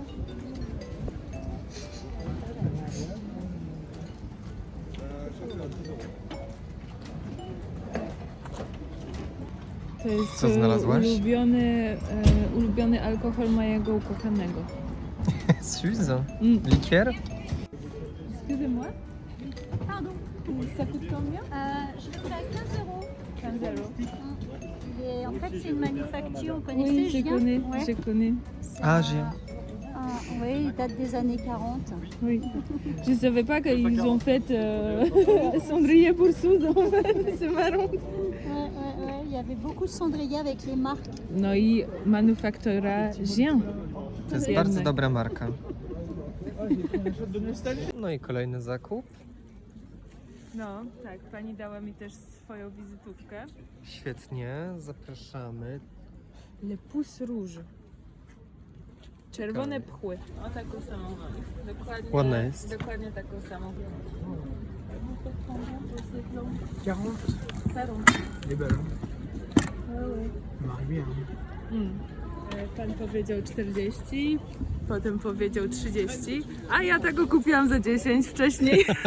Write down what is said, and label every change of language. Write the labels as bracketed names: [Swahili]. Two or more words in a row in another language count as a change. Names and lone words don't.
[Polish] To jest Co znalazłaś? ulubiony alkohol mojego ukochanego. Suze? Mm. Likier? [French] Excusez-moi. Pardon, Ça coûte combien? je fais à 15 euros. 15 euros. Et en fait, c'est une manufacture, vous Oui, connaissez je Gien connais, Ouais. je connais. C'est Ah, un- Gien. Oui, il date des années 40. Oui. Je savais pas qu'ils ont fait cendrier pour Suze, en fait. C'est marrant. Ouais. Il y avait beaucoup de cendriers avec les marques. [Polish] No i manufaktura Gien. To jest Jednak. bardzo dobra marka. No i kolejny zakup. No, tak. Pani dała mi też swoją wizytówkę. Świetnie, zapraszamy. [French] Le pouce rouge. [Polish] Czerwone pchły. O taką samą mam. Dokładnie, Ładna jest. Dokładnie taką samą. Pan powiedział 40, potem powiedział 30, a ja tego kupiłam za 10 wcześniej.